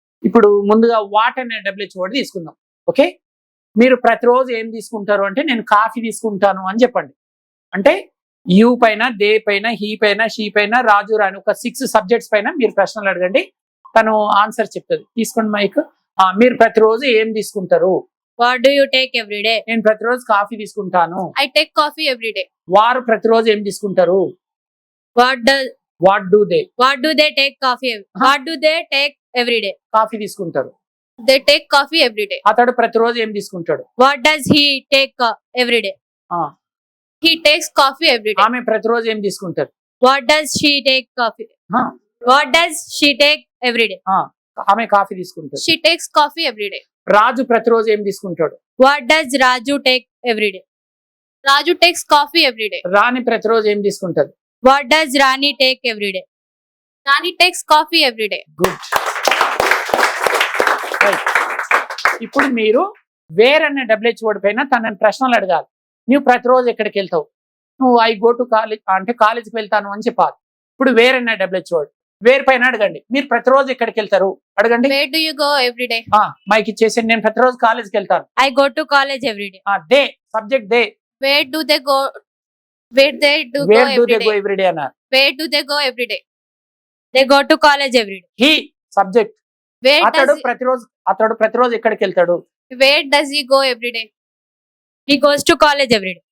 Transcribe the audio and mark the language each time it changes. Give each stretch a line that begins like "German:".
Telugu: ఇప్పుడు ముందుగా వాట్ అనే WH వర్డ్ తీసుకుందాం. ఓకే, మీరు ప్రతిరోజు ఏం తీసుకుంటారు అంటే నేను కాఫీ తీసుకుంటాను అని చెప్పండి. అంటే యూ పైన, దే పైన, హీ పైన, షీ పైన, రాజు, రాణి ఒక 6 సబ్జెక్ట్స్ పైన మీరు ప్రశ్నలు అడగండి, తను ఆన్సర్ చెప్తుంది. తీసుకోండి మైక్. మీరు ప్రతిరోజు ఏం తీసుకుంటారు?
English: What do you take every day?
Telugu: నేను ప్రతిరోజు కాఫీ తీసుకుంటాను.
English: I take coffee every day.
Telugu: వారు ప్రతిరోజు ఏం తీసుకుంటారు?
English: What do they take coffee? What do they take every day?
Telugu: Coffee తీసుకుంటారు.
English: They take coffee every day.
Telugu: అతడు ప్రతిరోజు ఏం తీసుకుంటాడు?
English: What does he take every day? He takes coffee every day.
Telugu: ఆమె ప్రతిరోజు ఏం తీసుకుంటారు?
English: What does she take coffee? What does she take every day?
Telugu: ఆమె కాఫీ తీసుకుంటారు.
English: She takes coffee every day.
Telugu: రాజు ప్రతిరోజు ఏం తీసుకుంటాడు?
English: What does Raju take every day? Raju takes coffee every day.
Telugu: రాణి ప్రతిరోజు ఏం తీసుకుంటది?
English: What does Rani take every day? Rani takes coffee every day. Good.
Telugu: ఇప్పుడు మీరు వేర్ అనే WH వర్డ్ పైన తనని ప్రశ్నలు అడగాలి. నువ్వు ప్రతిరోజు ఎక్కడికి వెళ్తావు? నువ్వు
English: I go to college
Telugu: అంటే కాలేజ్కి వెళ్తాను అని చెప్పాలి. ఇప్పుడు వేర్ అనే WH వర్డ్ వేర్ పైన అడగండి. మీరు ప్రతిరోజు ఎక్కడికి వెళ్తారు అడగండి.
English: Where do you go every day?
Telugu: Mic ఇచ్చేసి నేను ప్రతిరోజు కాలేజ్కి వెళ్తాను.
English: I go to college every day. They subject they. Where do they go? Where they do go where do they every go day? Every day అన్నారు. Where do they go every day? They go to college every day. He subject. Where
Telugu: అతడు
English: does
Telugu: ప్రతిరోజు ఎక్కడికి వెళ్తాడు?
English: where does he go every day? He goes to college every day.